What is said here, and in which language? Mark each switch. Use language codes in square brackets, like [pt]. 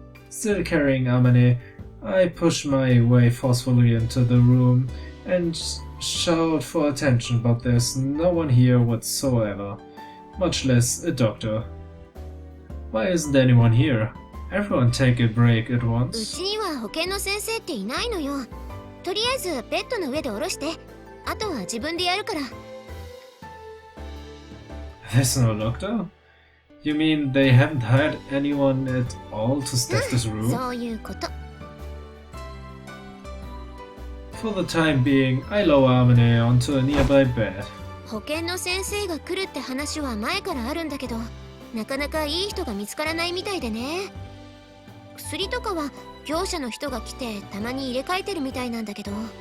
[en] Still carrying Amane, I push my way forcefully into the room and shout for attention, but there's no one here whatsoever, much less a doctor. Why isn't anyone here? Everyone take a break at [ja] う [en] once. [ja] ちには保健の先生っていないのよ。とりあえずベッドの上で下ろして、あとは自分でやるから。 [en] There's no doctor? You mean they haven't hired anyone at all to staff this room? [ja] そういうこと。 [en] For the time being, I lower Amane onto a nearby bed. [ja] 保健の先生が来るって話は前からあるんだけど、なかなかいい人が見つからないみたいでね。薬とかは業者の人が来てたまに入れ替えてるみたいなんだけど。